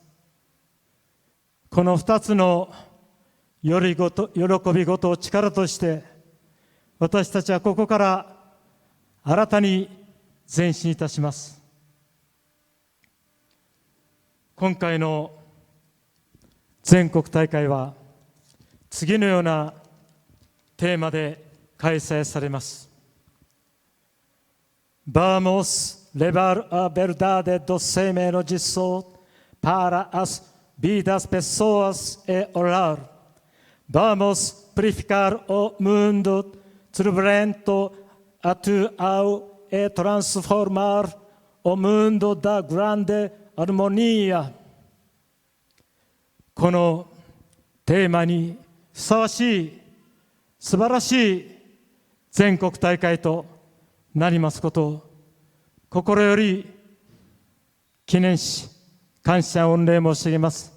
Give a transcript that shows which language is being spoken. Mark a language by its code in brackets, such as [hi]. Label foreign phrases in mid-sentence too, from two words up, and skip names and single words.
[ja] この2つの喜び事を力として私たちはここから新たに前進いたします。今回の全国大会は次のようなテーマで開催されます。 [pt] Vamos levar a verdade do 生命の実相 para as vidas pessoas e orar. Vamos purificar o mundo turbulento atual e transformar o mundo da grande harmonia. [ja] このテーマにふさわしい素晴らしい全国大会となりますことを心より記念し感謝御礼申し上げます。